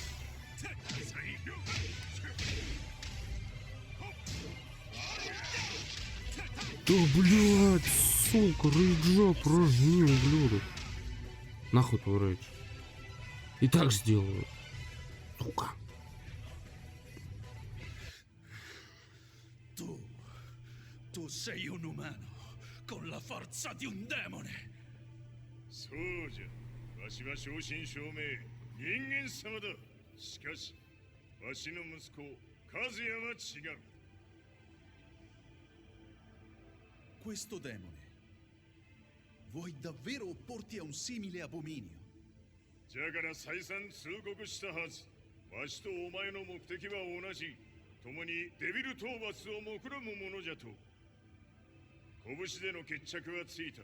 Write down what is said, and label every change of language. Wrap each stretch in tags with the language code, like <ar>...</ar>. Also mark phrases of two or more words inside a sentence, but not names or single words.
<ru>Да, блядь, сука, рейджа прожми, ублюдок. Нахуй твой рейдж. И так сделаю. Сука.</ru> <it>Tu sei un umano con la forza di un demone.</it> <ja>そうじゃ。わしは正真正銘人間様だ。しかし、わしの息子和也は違う。</ja> <it>Questo demone, vuoi davvero opporti a un simile abominio?</it> <ja>じゃから再三通告したはず。わしとお前の目的は同じ。共にデビル討伐を目論むものじゃと。拳での決着はついた。</ja>